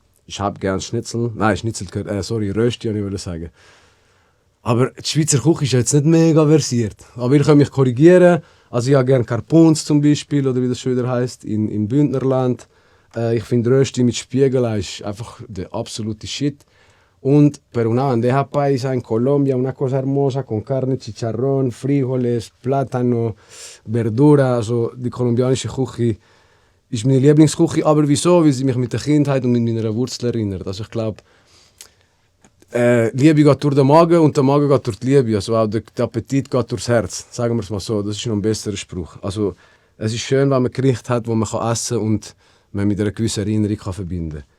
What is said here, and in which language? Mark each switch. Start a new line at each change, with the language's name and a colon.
German: Ich habe gern Schnitzel. Nein, Schnitzel gehört, Rösti, würde ich sagen. Aber die Schweizer Küche ist jetzt nicht mega versiert. Aber ihr könnt mich korrigieren. Also ich habe gerne Carpons zum Beispiel, oder wie das schon wieder heisst, im Bündnerland. Ich finde Rösti mit Spiegelei ist einfach der absolute Shit.
Spanish: Und pero una bandeja paisa en Colombia, una cosa hermosa con carne, chicharrón, frijoles, plátano, verdura.
German: Also die kolumbianische Küche ist meine Lieblingsküche. Aber wieso? Weil sie mich mit der Kindheit und mit meiner Wurzel erinnert. Also ich glaube, Liebe geht durch den Magen und der Magen geht durch die Liebe. Also auch der Appetit geht durchs Herz. Sagen wir es mal so. Das ist noch ein besserer Spruch. Also es ist schön, wenn man Gericht hat, wo man essen kann und man mit einer gewissen Erinnerung verbinden kann.